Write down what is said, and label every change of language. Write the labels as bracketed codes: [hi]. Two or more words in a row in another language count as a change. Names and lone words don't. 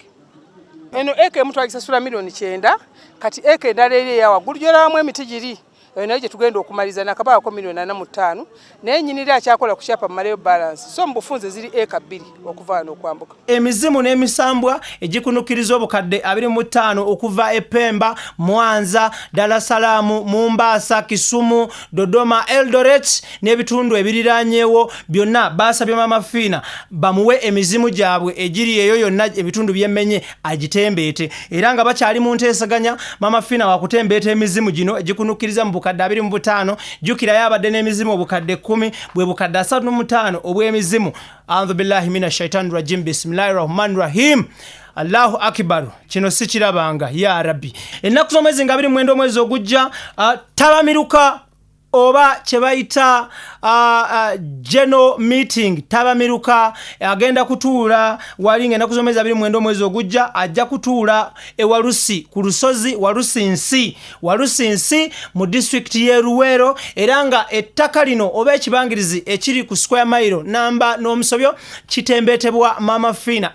[lg] Eno eka emu twagisasula miliyoni 9, kati eka endala eri eyawaggulu gy'olabamu emiti giri nayo gye tugenda okumaliza nakabaako miliyoni 45, naye nnyinira akyakola ku kyapa mmaleyo balance. So mu bufunze ziri eka 2 okuva wano okwambuka. Emizimu n'emisambwa egikunukiriza obukadde 25 okuva e Pemba, Mwanza, Dar es Salaam, Mombasa, Kisumu, Dodoma, Eldoret n'ebitundu ebiriraanyeewo byonna baasabye Maama Fiina bamuwe emizimu gyabwe egiri eyo yonna ebitundu by'emmenye agitembeete era nga bakyali mu nteesaganya. Maama Fiina wakutembeeta emizimu gino egikunukiriza mu bukadde 25. Jukira yabadde n'emizimu obukadde 10 bwe bukadde 35 obw'emizimu. [ar] أعوذ بالله من الشيطان الرجيم. بسم الله الرحمن الرحيم. الله أكبر. [lg] Kino sikirabanga [ar] ya Rabbi. [lg] Ennaku z'omwezi nga 29 omwezi ogujja tabamiruka oba kyebayita [en] general meeting [lg] tabamiruka agenda kutuula wali ng'ennaku z'omwezi 29 omwezi ogujja ajja kutuula e Walusi ku lusozi Walusi nsi mu district y'e Luweero era nga ettaka lino oba ekibangirizi ekiri ku [en] square mile [lg] namba n'omusobyo kitembeetebwa Maama Fiina.